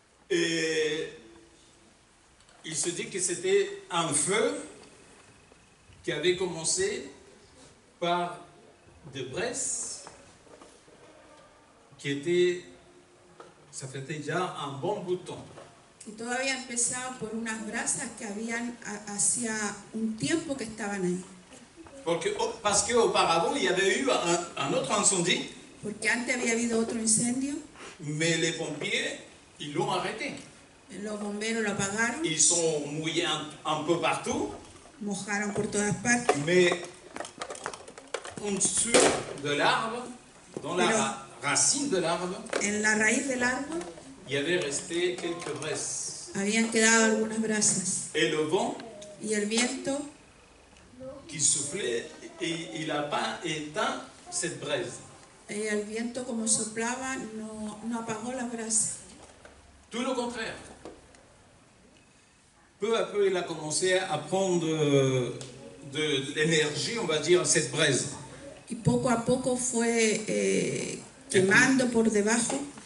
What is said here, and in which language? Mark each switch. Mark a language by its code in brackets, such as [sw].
[fr] et il se dit que c'était un feu qui avait commencé par des braises qui étaient, ça fait déjà un bon bout de temps. [es] y todo había empezado por unas brasas que habían hacía un tiempo que estaban ahí. [fr] Parce qu'auparavant, il y avait eu un autre incendie, [es] Porque antes había habido otro incendio, [fr] mais les pompiers, ils l'ont arrêté. [es] los bomberos lo apagaron, [fr] Ils sont mouillés un peu partout, [es] mojaron por todas partes, [fr] mais en dessous de l'arbre, dans la racine de l'arbre, [es] en la raíz del árbol [fr] il y avait resté quelques braises. [es] habían quedado algunas brasas. [fr] Et le vent [es] Y el viento [fr] qui soufflait, et il n'a pas éteint cette braise. [es] el viento como soplaba no apagó las brasas. [fr] Tout le contraire. Peu à peu, il a commencé à prendre de l'énergie, on va dire, cette braise. [es] Y poco a poco fue quemando por debajo.